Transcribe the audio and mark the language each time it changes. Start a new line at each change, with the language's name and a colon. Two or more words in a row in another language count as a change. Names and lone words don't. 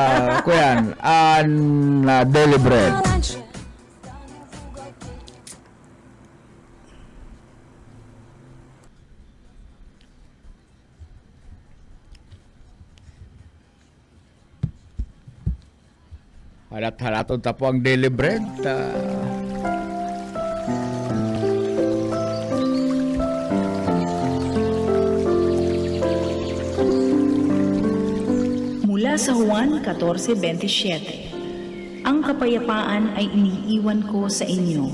Bikol: Kuyan,
English: daily bread.
Bikol: Halat-halaton ta po ang
English: daily bread.
Filipino: Mula sa Juan 14:27, ang kapayapaan ay iniiwan ko sa inyo.